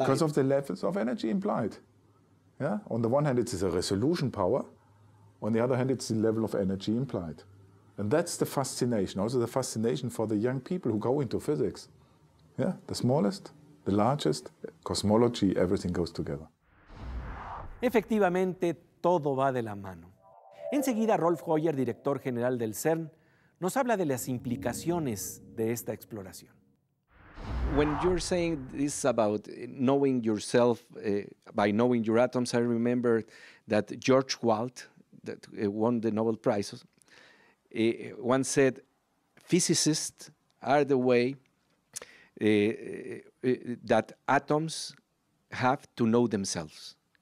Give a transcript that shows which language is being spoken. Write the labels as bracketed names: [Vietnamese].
[English] Because of the levels of energy implied. Yeah? On the one hand, it's a resolution power. On the other hand, it's the level of energy implied. And that's the fascination, also the fascination for the young people who go into physics. Yeah? The smallest, the largest, cosmology, everything goes together. [Spanish] Efectivamente, todo va de la mano. Enseguida, Rolf Hoyer, director general del CERN, nos habla de las implicaciones de esta exploración. [English] When you're saying this about knowing yourself by knowing your atoms, I remember that George Walt, that won the Nobel Prize, once said, physicists are the way that atoms have to know themselves.